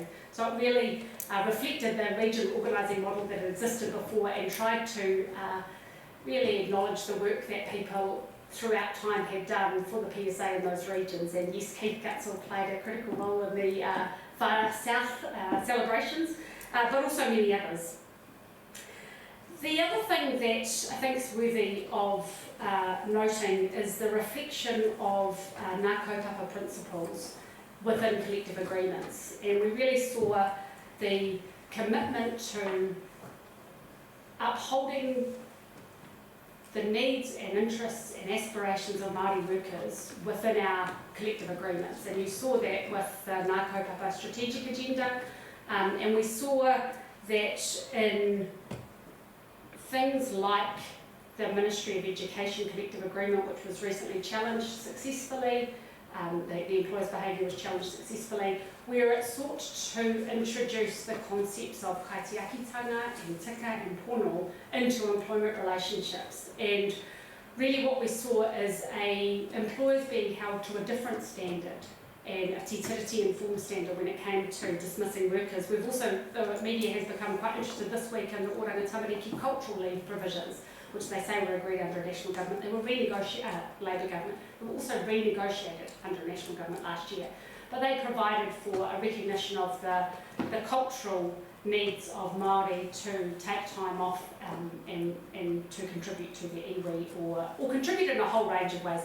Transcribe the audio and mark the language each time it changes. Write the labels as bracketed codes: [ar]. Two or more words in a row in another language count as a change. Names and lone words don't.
[en] So it really reflected the regional organising model that had existed before, and tried to really acknowledge the work that people throughout time had done for the PSA in those regions. And yes, Keith Gutzel played a critical role in the far south celebrations, but also many others. The other thing that I think is worthy of noting is the reflection of [mi] ngā kaupapa [en] principles within collective agreements. And we really saw the commitment to upholding the needs and interests and aspirations of Māori workers within our collective agreements. And you saw that with the [mi] ngā kaupapa [en] strategic agenda, and we saw that in things like the Ministry of Education collective agreement, which was recently challenged successfully, the employer's behaviour was challenged successfully, where it sought to introduce the concepts of kaitiakitanga and tika and pono into employment relationships. And really what we saw is employers being held to a different standard, and a [mi] te tiriti [en] informed standard when it came to dismissing workers. We've also, the media has become quite interested this week in the Oranga Tamariki cultural leave provisions, which they say were agreed under a national government. They were renegotiated, Labour government, they were also renegotiated under a national government last year. But they provided for a recognition of the cultural needs of Māori to take time off and to contribute to the iwi, or contribute in a whole range of ways.